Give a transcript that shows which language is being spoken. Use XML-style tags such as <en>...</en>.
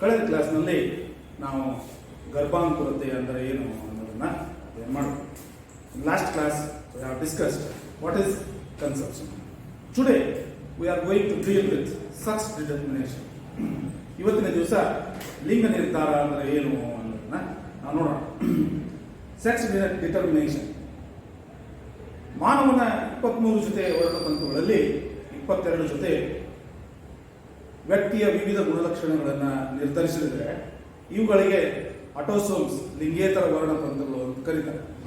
<kn>ಕ್ಲಾಸ್ನಲ್ಲಿ ನಾವು ಗರ್ಭಾಂಕುರತೆ ಅಂದರೆ ಏನು ಅನ್ನೋದನ್ನು ಮಾಡೋದು.</kn> <en>Last class we have discussed what is conception. Today we are going to deal with sex determination.</en> <kn>ಇವತ್ತಿನ ದಿವಸ ಲಿಂಗ ನಿರ್ಧಾರ ಅಂದರೆ ಏನು ಅನ್ನೋದನ್ನ ನಾವು ನೋಡೋಣ. ಸೆಕ್ಸ್ ಡಿಟರ್ಮಿನೇಷನ್ ಮಾನವನ 23 ಜೊತೆ ವರ್ಣತಂತುಗಳಲ್ಲಿ 22 ಜೊತೆ ವ್ಯಕ್ತಿಯ ವಿವಿಧ ಗುಣಲಕ್ಷಣಗಳನ್ನು ನಿರ್ಧರಿಸಿದರೆ ಇವುಗಳಿಗೆ ಅಟೋಸೋಮ್ಸ್ ಲಿಂಗೇತರ ವರ್ಣತಂತುಗಳು ಅಂತ ಕರೀತಾರೆ.</kn>